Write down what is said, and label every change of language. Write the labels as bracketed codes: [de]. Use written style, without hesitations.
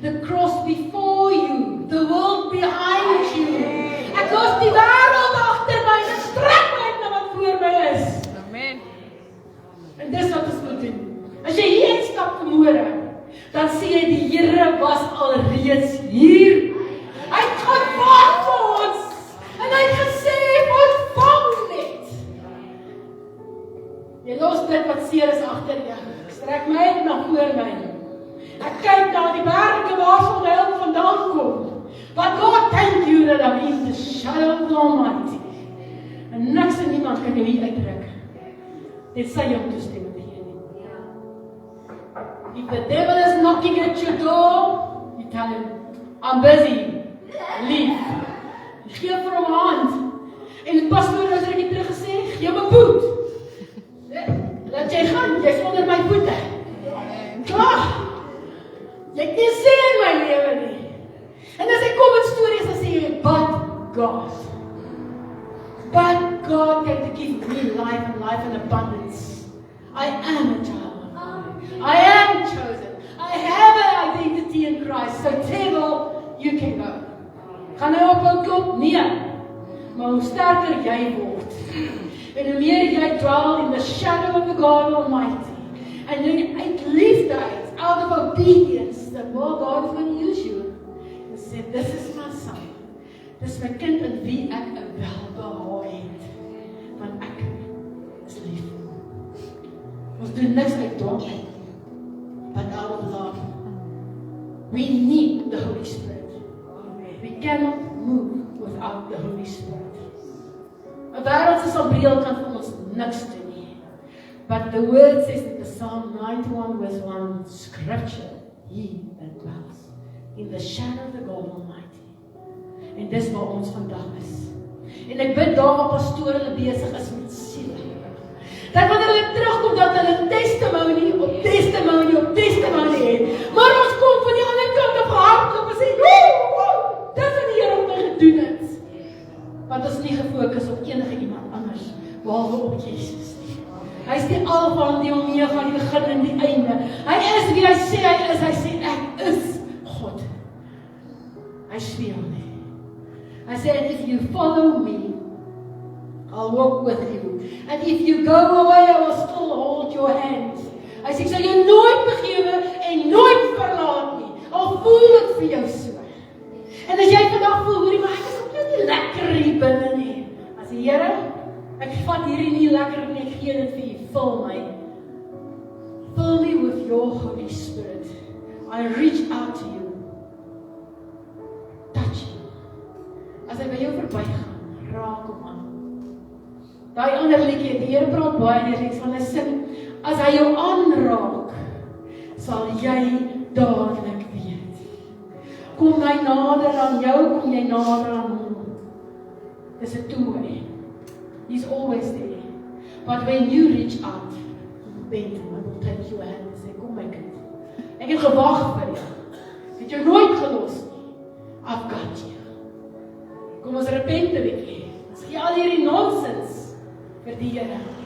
[en] The cross before you, the world behind you. [af] Ek los die wêreld agter my, en strek my uit na wat voor my is. Amen. En dis wat ons moet doen. As jy hier instap vanmôre, dan sê jy die Here was alreeds hier. Hy het gewag vir ons. En hy het gesê, ontvang net. Jy los dit wat seer is agter jou. Strek my uit na voor my. Ek kyk na die berge waarvan my hulp vandaan kom. [en] But God, thank you that I'm in the shadow of the Almighty. [af] En niks en niemand kan jou hier uitdruk. Dit sê jou toestemming gee nie. [en] If the devil is knocking at your door, you tell him, I'm busy. Leave. [af] Gee vir hom 'n hand. En die pastoor het rukkie terug gesê, gee my boet. Laat jy gaan, jy's onder my voete. Klaar. Jy het nie sê in my lewe nie. En as ek kom met stories, dan sê jy, [en] but God. But God came to give me life and life in abundance. I am a child of God. I am chosen. I have an identity in Christ. So devil, you can go. [af] Gaan hy ophou klop? Nee. Maar hoe sterker jy word, en hoe meer jy [en] dwell in the shadow of the God Almighty, and then [af] uit liefde uit, [en] out of obedience, the more God is going to use you. And say, this is my son. [af] Dis my kind in wie ek 'n welbehae het. Want ek is lief. Ons doen niks uit dwang, [en] but out of love. We need the Holy Spirit. We cannot move without the Holy Spirit. [af] 'n wêreldse sambreel kan vir ons niks doen nie. [en] But the word says in the Psalm 91 verse 1, scripture, he that dwells in the shadow of the God Almighty. [af] En dis waar ons vandag is. En ek bid daar waar pastore besig is met siele. Dat wanneer hulle terugkom, dat hulle testimony op testimony op testimony het. Maar ons kom van die ander kant op hardloop en sê, dis wat die Here my gedoen het. Want ons is nie gefokus op enige iemand anders, behalwe op Jesus nie. Hy is die Alfa en die Omega, die begin en die einde. Hy is wie hy sê hy is. Hy sê, ek is God. Hy speel nie. Hy sê, [en] if you follow me, I'll walk with you. And if you go away, I will still hold your hand. [af] Hy sê, ek sal jou nooit begewe en nooit verlaat nie. Al voel dit vir jou so. En as jy vandag voel, hoorie, maar ek is ook nie lekker hier binne nie. As die Here, ek vat hierdie nie lekker nie, ek gee dit vir u, vul my. [en] Fill me with your Holy Spirit. I reach out to you. Touch you. [af] As hy by jou verbygaan, raak hom aan. Daai ander liedjie, die Here praat baie deur iets van 'n sin. As hy jou aanraak, sal jy dadelik weet. Kom hy nader aan jou, kom jy nader aan hom. [en] Dis 'n two-way. He's always there. But when you reach out, bend him and will take your hand and say, [af] kom my kind. Ek het gewag vir jou. Ek het jou nooit gelos nie. [en] I've got you. [af] Kom ons repent 'n bietjie. Ons gee al hierdie nonsens vir die Here.